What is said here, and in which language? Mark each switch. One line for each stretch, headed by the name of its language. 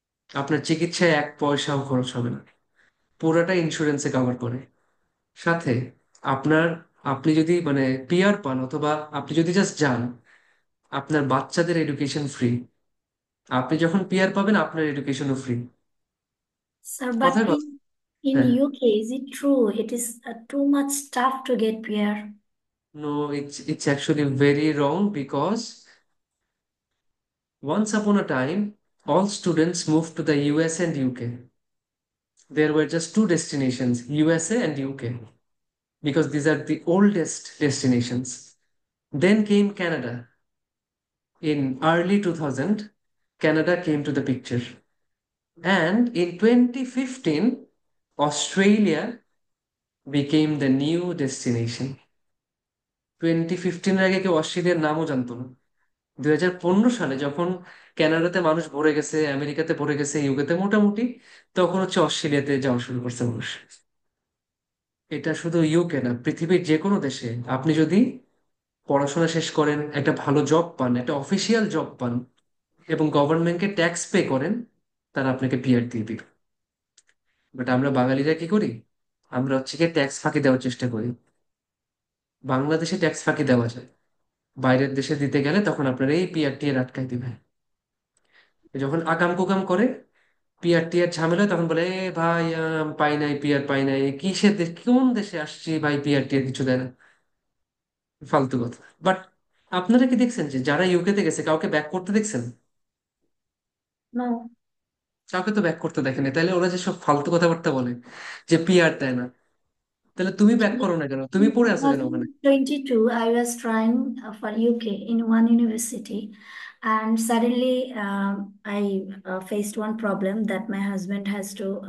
Bangla: আপনার চিকিৎসায় 1 পয়সাও খরচ হবে না, পুরোটা ইন্স্যুরেন্সে কভার করে। সাথে আপনার, আপনি যদি মানে পিআর পান, অথবা আপনি যদি জাস্ট যান, আপনার বাচ্চাদের এডুকেশন ফ্রি। আপনি যখন পিআর পাবেন, আপনার এডুকেশনও ফ্রি।
English: Sir, but
Bangla: কথায় কথা।
English: in
Bangla: হ্যাঁ।
English: UK, is it true? It is too much tough to get PR. No, it's actually very wrong, because once upon a time, all students moved to the US and UK. There were just two destinations, USA and UK, because these are the oldest destinations. Then came Canada. In early 2000, Canada came to the picture. And in 2015, Australia became the new destination.
Bangla: 2015-এর আগে কেউ অস্ট্রেলিয়ার নামও জানতো না। 2015 সালে যখন কানাডাতে মানুষ ভরে গেছে, আমেরিকাতে ভরে গেছে, ইউকেতে মোটামুটি, তখন হচ্ছে অস্ট্রেলিয়াতে যাওয়া শুরু করছে মানুষ। এটা শুধু ইউকে না, পৃথিবীর যে কোনো দেশে আপনি যদি পড়াশোনা শেষ করেন, একটা ভালো জব পান, একটা অফিসিয়াল জব পান, এবং গভর্নমেন্টকে ট্যাক্স পে করেন, তারা আপনাকে পিআর দিয়ে দিবে। বাট আমরা বাঙালিরা কি করি? আমরা হচ্ছে গিয়ে ট্যাক্স ফাঁকি দেওয়ার চেষ্টা করি। বাংলাদেশে ট্যাক্স ফাঁকি দেওয়া যায়, বাইরের দেশে দিতে গেলে তখন আপনার এই পিআর টিআর আটকাই দিবে। যখন আকাম কুকাম করে, পিআর টিআর ঝামেলা হয়, তখন বলে এ ভাই, পাই নাই, পিআর পাই নাই, কিসের দেশ, কোন দেশে আসছি ভাই, পিআর টিআর কিছু দেয় না। ফালতু কথা। বাট আপনারা কি দেখছেন যে যারা ইউকেতে গেছে, কাউকে ব্যাক করতে দেখছেন?
English: No.
Bangla: কাউকে তো ব্যাক করতে দেখেনি, তাহলে ওরা যে সব ফালতু কথাবার্তা বলে যে পিআর দেয় না, তাহলে তুমি ব্যাক করো না কেন? তুমি
English: In
Bangla: পড়ে আছো কেন ওখানে?
English: 2022, I was trying for UK in one university, and suddenly I faced one problem that my husband has to.